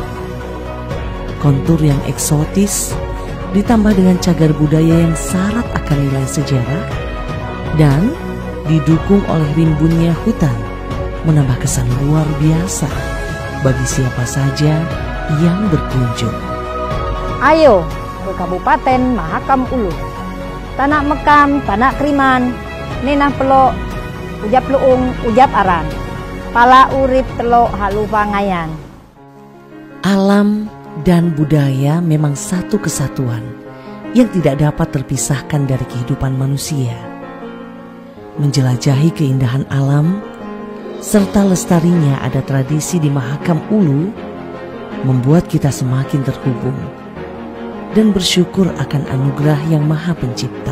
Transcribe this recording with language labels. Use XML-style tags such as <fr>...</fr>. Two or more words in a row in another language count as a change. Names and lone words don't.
<id>Kontur yang eksotis ditambah dengan cagar budaya yang syarat akan nilai sejarah dan didukung oleh rimbunnya hutan menambah kesan luar biasa bagi siapa saja yang berkunjung. Ayo ke Kabupaten Mahakam Ulu. Tanah Mekam, Tanah Kriman, Nenah Pelok, Ujap Luung, Ujap Aran, Pala Urip Telok Halupangayan. Alam dan budaya memang satu kesatuan yang tidak dapat terpisahkan dari kehidupan manusia. Menjelajahi keindahan alam serta lestarinya ada tradisi di Mahakam Ulu membuat kita semakin terhubung dan bersyukur akan anugerah yang Maha Pencipta.</id>